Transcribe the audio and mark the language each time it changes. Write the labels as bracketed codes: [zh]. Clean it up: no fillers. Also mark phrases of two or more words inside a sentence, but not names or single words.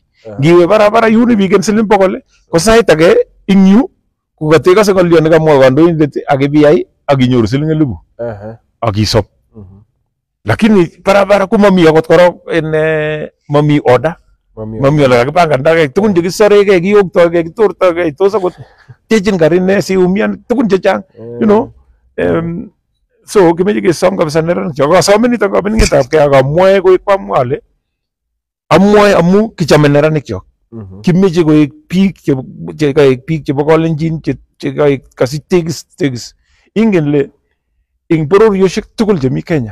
[kln] Ngiwe barabara yun biik siling 100 ko sait age ing yu kokatekase ng'olyo nekamwa kandoindet ak ibiyai ak inyoru siling 1000 ak isop. Lakini barabara komami akot korok mami order, mami ole kakipangandagei tugun chekisoregei, kiyoktogei, kitortogei, tos akot techin karit ne siumian tugun chechang, [en] you know. [kln] So kimeche kesom kabisa neranik chok. Asome nitok kabelingetabgei ak amwoe koek kwamwa ale amwoe amu kichome neranik chok. Kimeche koek biik chebo Kalenjin che kasich tegis. Ingen le ing bororiosiek tugul chemi Kenya.